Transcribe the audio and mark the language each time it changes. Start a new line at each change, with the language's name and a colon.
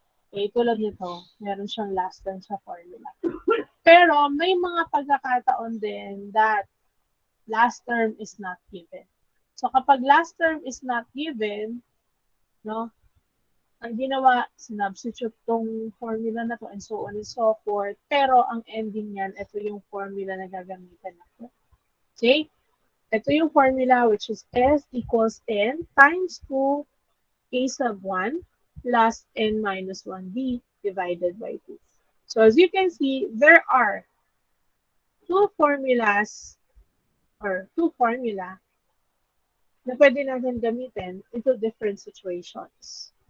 Filipino: Okay, tulad nito, meron siyang last term sa formula. Pero may mga pagkakataon din
English: that last term is not given.
Filipino: So kapag last term is not given, no, ang ginawa, sinubstitute tong formula na to and so on and so forth. Pero ang ending niyan, ito yung formula na gagamitin natin. Okay? Ito yung formula
English: which is S equals n times 2 a sub 1 plus n minus 1b divided by 2. So as you can see, there are two formulas or two formula
Filipino: na pwede natin gamitin
English: into different situations.